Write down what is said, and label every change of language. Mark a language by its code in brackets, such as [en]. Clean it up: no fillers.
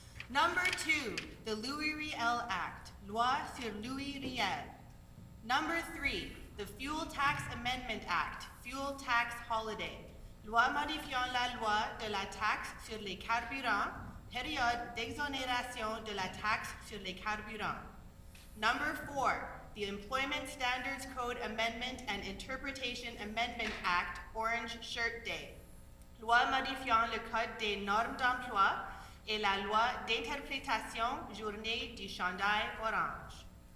[en] Number 2, the Louis Riel Act, [fr] Loi sur Louis Riel. [en] Number 3, the Fuel Tax Amendment Act, Fuel Tax Holiday. [fr] Loi modifiant la loi de la taxe sur les carburants, période d'exonération de la taxe sur les carburants. [en] Number 4, the Employment Standards Code Amendment and Interpretation Amendment Act, Orange Shirt Day. [fr] Loi modifiant le Code des normes d'emploi et la loi d'interprétation Journée du chandail orange.